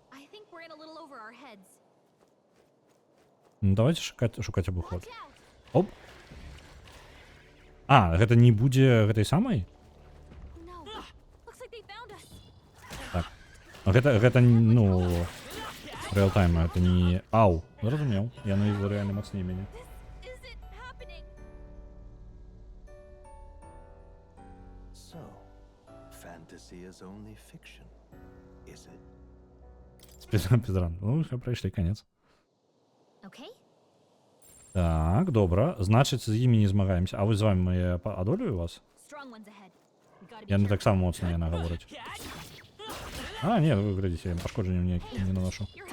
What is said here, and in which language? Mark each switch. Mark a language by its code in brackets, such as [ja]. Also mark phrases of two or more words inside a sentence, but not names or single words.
[be] Ну, давайте шукаць абыход. Оп. А, гэта не будзе гэтай самай? Так. Гэта, ну, реал-тайм, гэта не... Ау, зразумеў. Яны рэальна мацней мяне. [en] So, fantasy is only fiction, is it? [be] Спідран. Ну, ўсё, прайшлі, канец. Так, добра. Значыць, з імі не змагаемся. А вы з вами я адолюю вас? Яны таксама моцна яна гаворыць. А, не, вы глядзіце, я пашкоджанняў не наношу.